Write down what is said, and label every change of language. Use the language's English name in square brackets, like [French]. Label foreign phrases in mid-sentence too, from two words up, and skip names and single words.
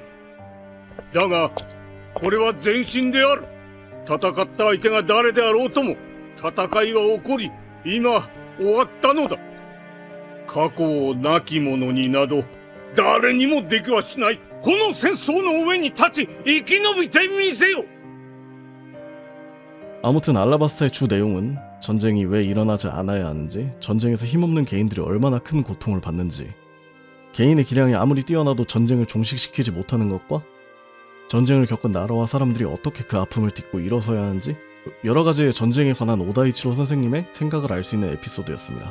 [Japanese] だが、これは前進である。戦った相手が誰であろうとも、戦いは起こり、今、終わったのだ。過去をなき者になど、誰にもできはしない。この戦争の上に立ち、生き延びてみせよ。 [Korean] 아무튼 알라바스타의 주 내용은 전쟁이 왜 일어나지 않아야 하는지, 전쟁에서 힘없는 개인들이 얼마나 큰 고통을 받는지, 개인의 기량이 아무리 뛰어나도 전쟁을 종식시키지 못하는 것과 전쟁을 겪은 나라와 사람들이 어떻게 그 아픔을 딛고 일어서야 하는지, 여러 가지의 전쟁에 관한 오다이치로 선생님의 생각을 알 수 있는 에피소드였습니다.